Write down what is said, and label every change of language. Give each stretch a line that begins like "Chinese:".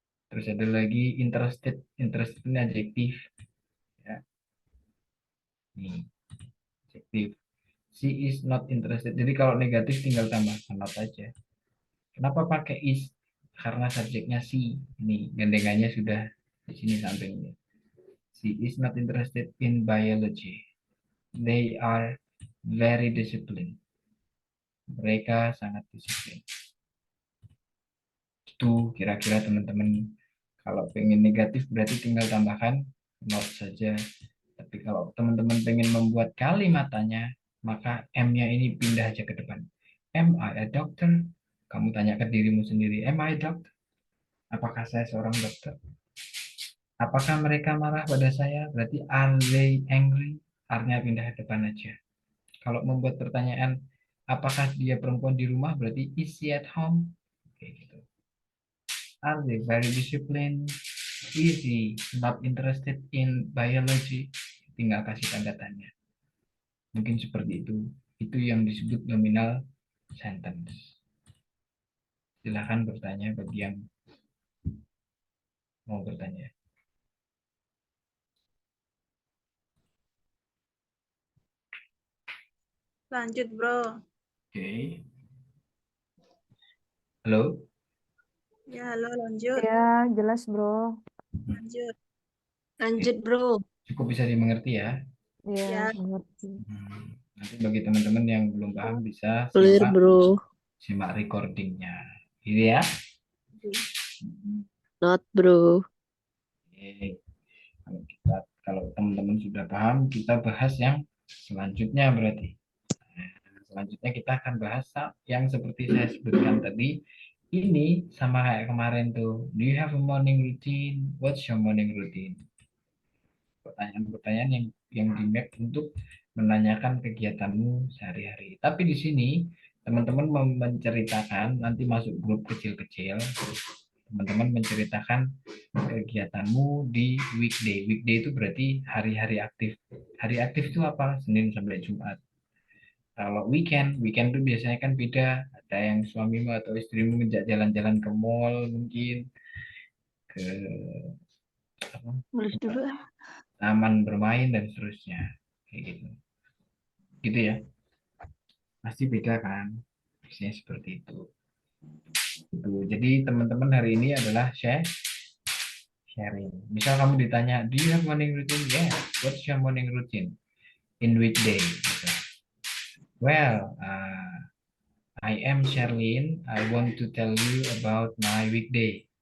Indonesian: Terus ada lagi interested. Interested ini adjektif. Ya. Nih, adjektif.
English: She is not interested.
Indonesian: Jadi kalau negatif tinggal tambahkan not aja. Kenapa pakai is? Karena subjeknya she. Ini gandengannya sudah di sini sampingnya.
English: She is not interested in biology. They are very disciplined.
Indonesian: Mereka sangat disiplin. Itu kira-kira teman-teman. Kalau pengen negatif berarti tinggal tambahkan not saja. Tapi kalau teman-teman pengen membuat kalimatannya, maka M-nya ini pindah aja ke depan.
English: Am I a doctor?
Indonesian: Kamu tanya ke dirimu sendiri,
English: am I a doctor?
Indonesian: Apakah saya seorang dokter? Apakah mereka marah pada saya? Berarti
English: are they angry?
Indonesian: Are-nya pindah ke depan aja. Kalau membuat pertanyaan, apakah dia perempuan di rumah?
English: Berarti is she at home?
Indonesian: Oke, gitu.
English: Are they very disciplined? Is he not interested in biology?
Indonesian: Tinggal kasih tanda tanya. Mungkin seperti itu. Itu yang disebut nominal sentence. Silahkan bertanya bagi yang mau bertanya. Lanjut, bro. Oke. Halo? Ya, halo, lanjut. Ya, jelas, bro. Lanjut. Lanjut, bro. Cukup bisa dimengerti ya. Ya, Ya. mengerti. Nanti bagi teman-teman yang belum paham bisa
English: Clear, bro.
Indonesian: simak recordingnya. Gitu ya.
English: Not, bro.
Indonesian: Oke. Kalau teman-teman sudah paham, kita bahas yang selanjutnya berarti. Selanjutnya kita akan bahas yang seperti saya sebutkan tadi. Ini sama kayak kemarin tuh.
English: Do you have a morning routine? What's your morning routine?
Indonesian: Pertanyaan-pertanyaan yang di-map untuk menanyakan kegiatanmu sehari-hari. Tapi di sini teman-teman menceritakan, nanti masuk grup kecil-kecil, teman-teman menceritakan kegiatanmu di weekday. Weekday itu berarti hari-hari aktif. Hari aktif itu apa? Senin sampai Jumat. Kalau weekend itu biasanya kan beda. Ada yang suamimu atau istrimu ngejak jalan-jalan ke mall mungkin, ke taman bermain dan seterusnya. Kayak gitu. Gitu ya. Pasti beda kan? Biasanya seperti itu. Gitu. Jadi teman-teman hari ini adalah sharing. Misal kamu ditanya,
English: do you have morning routine? Yeah. What's your morning routine in weekday?
Indonesian: Gitu.
English: Well, I am Sherlyn. I want to tell you about my weekday.